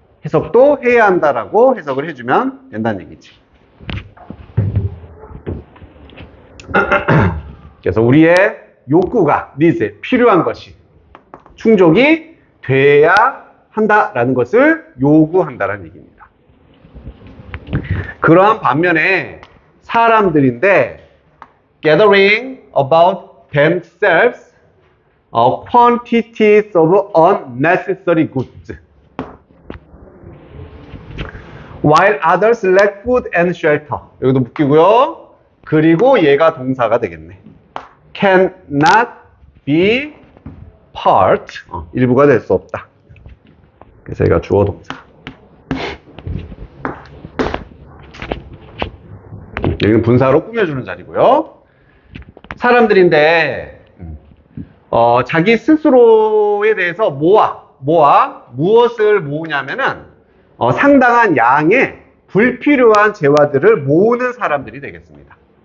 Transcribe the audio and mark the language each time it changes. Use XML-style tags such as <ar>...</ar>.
<ko>해석도 해야 한다라고 해석을 해주면 된다는 얘기지. 그래서 우리의 욕구가, needs, 필요한 것이 충족이 돼야 한다라는 것을 요구한다라는 얘기입니다. 그러한 반면에 사람들인데</ko> <en>gathering about themselves quantities of unnecessary goods while others lack food and shelter.</en> <ko>여기도 묶이고요. 그리고 얘가 동사가 되겠네.</ko> <en>cannot be part,</en> <ko>일부가 될 수 없다. 그래서 얘가 주어 동사. 여기는 분사로 꾸며주는 자리고요. 사람들인데 자기 스스로에 대해서 무엇을 모으냐면은 상당한 양의 불필요한 재화들을 모으는 사람들이 되겠습니다.</ko>